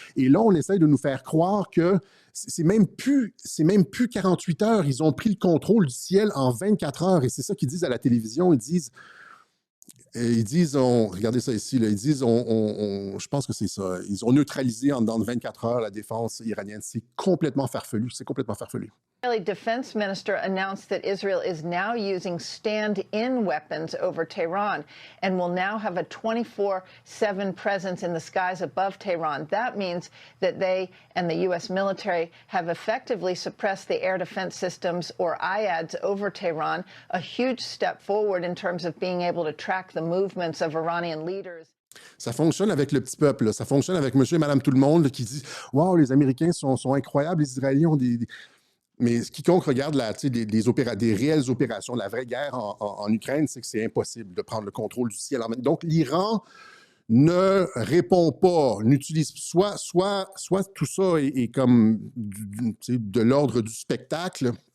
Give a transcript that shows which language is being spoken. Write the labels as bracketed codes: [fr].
[fr] Et là, on essaie de nous faire croire que c'est même plus 48 heures. Ils ont pris le contrôle du ciel en 24 heures et c'est ça qu'ils disent à la télévision. Ils disent, regardez ça ici, là, ils disent, je pense que c'est ça, ils ont neutralisé en dedans de 24 heures la défense iranienne. C'est complètement farfelu, c'est complètement farfelu. [en] The Israeli defense minister announced that Israel is now using stand-in weapons over Tehran and will now have a 24/7 presence in the skies above Tehran. That means that they and the U.S. military have effectively suppressed the air defense systems, or IADs, over Tehran, a huge step forward in terms of being able to track the movements of Iranian leaders. [fr] Ça fonctionne avec le petit peuple, là. Ça fonctionne avec monsieur et madame tout le monde là, qui dit « Wow, les Américains sont incroyables, les Israéliens ont des… » Mais quiconque regarde des réelles opérations, la vraie guerre en Ukraine, c'est que c'est impossible de prendre le contrôle du ciel en même temps. Donc, l'Iran ne répond pas, n'utilise soit tout ça est comme de l'ordre du spectacle.